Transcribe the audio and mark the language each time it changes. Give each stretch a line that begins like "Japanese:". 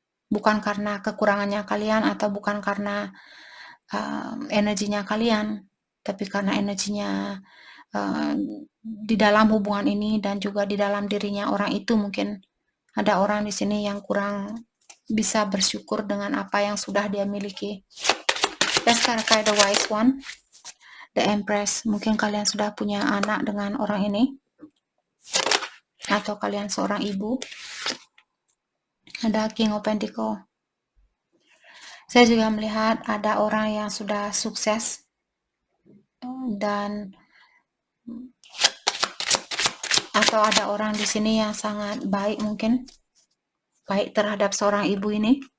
Indonesian: Bukan karena kekurangannya kalian atau bukan karena energinya kalian, tapi karena energinya di dalam hubungan ini dan juga di dalam dirinya orang itu. Mungkin ada orang di sini yang kurang bisa bersyukur dengan apa yang sudah dia miliki.
English: Let's clarify the Wise One, the Empress.
Indonesian: Mungkin kalian sudah punya anak dengan orang ini, atau kalian seorang ibu. Ada King of Pentacle. Saya juga melihat ada orang yang sudah sukses dan atau ada orang di sini yang sangat baik, mungkin baik terhadap seorang ibu ini.